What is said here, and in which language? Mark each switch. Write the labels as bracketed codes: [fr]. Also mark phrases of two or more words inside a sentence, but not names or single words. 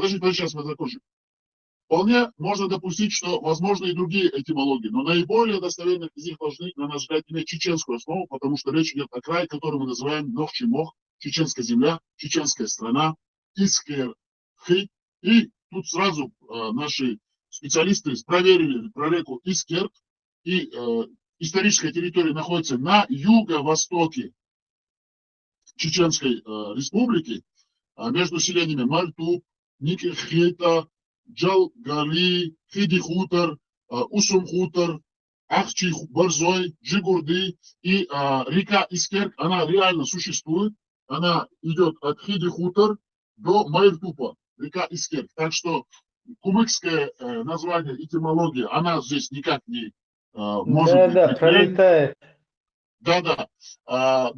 [ru] Подожди, сейчас мы закончим. Вполне можно допустить, что возможны и другие этимологии, но наиболее достоверных из них должны, на наш взгляд, иметь чеченскую основу, потому что речь идет о крае, который мы называем Нохчи-Мох, чеченская земля, чеченская страна, Искер-Хи. И тут сразу наши специалисты проверили про реку Искер, и историческая территория находится на юго-востоке Чеченской республики, между селениями Мальтуб, Никельхета, Джалгали, Хиди-Хутор, Усум-Хутор, Ахчи-Борзой, Джигурды. И река Искерк, она реально существует. Она идет от Хиди-Хутор до Мальтупа, река Искерк. Так что кумыкское название, этимология, она здесь никак не может быть. Пролетает. Да.